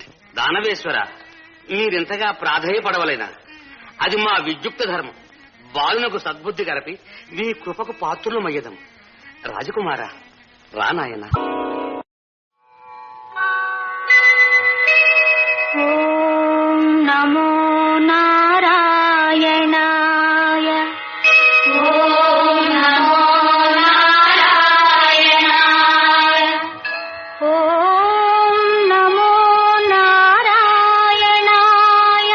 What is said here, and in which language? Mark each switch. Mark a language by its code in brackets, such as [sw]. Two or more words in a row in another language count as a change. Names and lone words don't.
[te] దానవేశ్వర, మీరింతగా ప్రాధేయపడవలేనా? అది మా విద్యుక్త ధర్మం. బాలునకు సద్బుద్ధి గరపి మీ కృపకు పాత్రులమయ్యదం. రాజకుమార, రా నాయన. [sa] ॐ नमो नारायणाय. ॐ नमो नारायणाय. ॐ नमो नारायणाय.